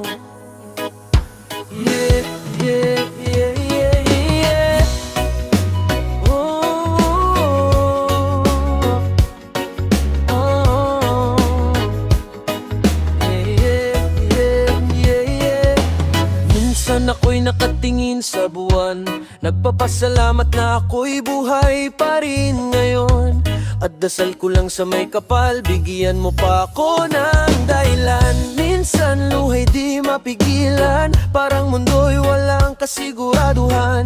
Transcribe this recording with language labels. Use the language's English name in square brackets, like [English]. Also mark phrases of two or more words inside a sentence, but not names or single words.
[English] Yeah, yeah, yeah, yeah, yeah. Oh, oh. Yeah, yeah, yeah, yeah. [Filipino] Minsan ako'y nakatingin sa buwan, nagpapasalamat na ako'y buhay pa rin ngayon. At dasal ko lang sa may kapal, bigyan mo pa ako ng dahilan. Minsan luhay di mapigilan, parang mundo'y walang kasiguraduhan.